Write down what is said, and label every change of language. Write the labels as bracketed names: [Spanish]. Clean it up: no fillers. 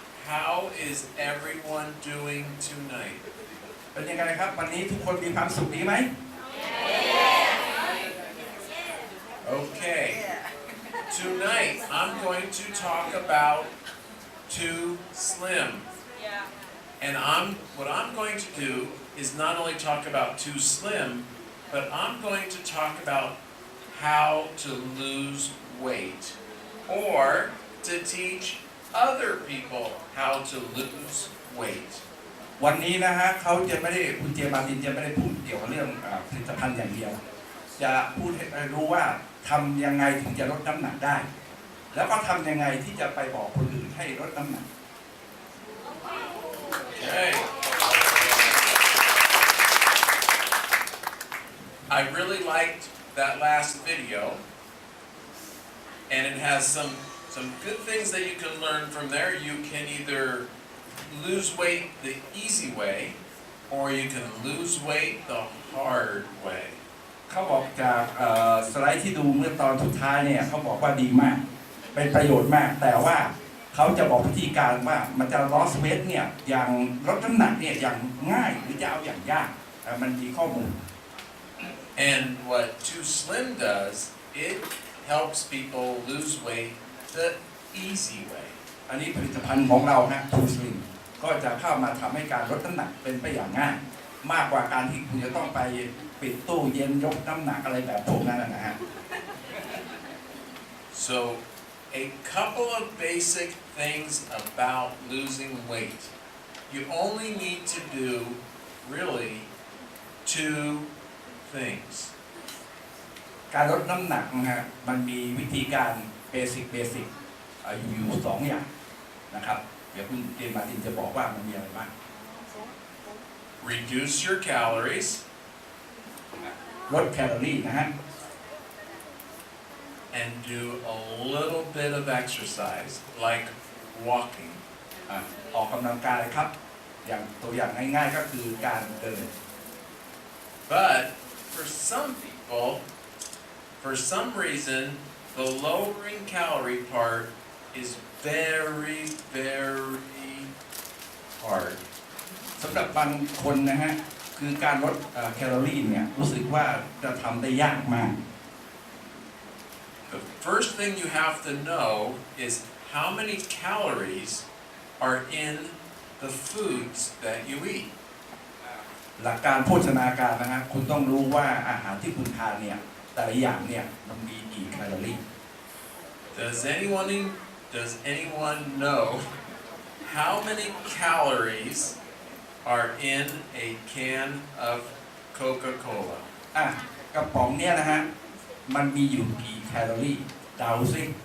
[English] How is everyone doing tonight? [Thai] เป็นยังไงครับวันนี้ทุกคนมีความสุขดีไหม [English] Okay. Tonight I'm going to talk about 2sllim. And what I'm going to do is not only talk about 2sllim, but I'm going to talk about how to lose weight or to teach other people how to lose weight. [Thai] วันนี้นะฮะเขาจะไม่ได้คุณเจมาร์ตินจะไม่ได้พูดเกี่ยวกับเรื่องผลิตภัณฑ์อย่างเดียวจะพูดให้รู้ว่าทำยังไงถึงจะลดน้ำหนักได้แล้วก็ทำยังไงที่จะไปบอกคนอื่นให้ลดน้ำหนัก [English] Okay. I really liked that last video, and it has some good things that you can learn from there. You can either lose weight the easy way, or you can lose weight the hard way. [Thai] เขาบอกจากสไลด์ที่ดูเมื่อตอนสุดท้ายเนี่ยเขาบอกว่าดีมากเป็นประโยชน์มากแต่ว่าเขาจะบอกวิธีการว่ามันจะ [English] loss weight [Thai] เนี่ยอย่างลดน้ำหนักเนี่ยอย่างง่ายหรือจะเอาอย่างยากมันมีข้อมูล [English] And what 2sllim does, it helps people lose weight the easy way. [Thai] อันนี้ผลิตภัณฑ์ของเราฮะ 2sllim ก็จะเข้ามาทำให้การลดน้ำหนักเป็นไปอย่างง่ายมากกว่าการที่คุณจะต้องไป ปิดตู้เย็นยกน้ำหนักอะไรแบบพวกนั้นนะฮะ [English] So, a couple of basic things about losing weight. You only need to do really two things. [Thai] การลดน้ำหนักนะฮะมันมีวิธีการเบสิกอยู่สองอย่างนะครับเดี๋ยวคุณเจนมาตินจะบอกว่ามันมีอะไรบ้าง [English] Reduce your calories [Thai] ลดแคลอรี่นะฮะ [English] and do a little bit of exercise, like walking. [Thai] ออกกำลังกายครับอย่างตัวอย่างง่ายๆก็คือการเดิน [English] But for some people, for some reason, the lowering calorie part is very, very hard. [Thai] สำหรับบางคนนะฮะคือการลดแคลอรี่เนี่ยรู้สึกว่าจะทำได้ยากมาก [English] The first thing you have to know is how many calories are in the foods that you eat. [Thai] หลักการโภชนาการนะฮะคุณต้องรู้ว่าอาหารที่คุณทานเนี่ยแต่ละอย่างเนี่ยมันมีกี่แคลอรี่ [English] Does anyone know how many calories are in a can of Coca-Cola? [Thai] กระป๋องเนี่ยนะฮะมันมีอยู่กี่แคลอรี่เดาสิ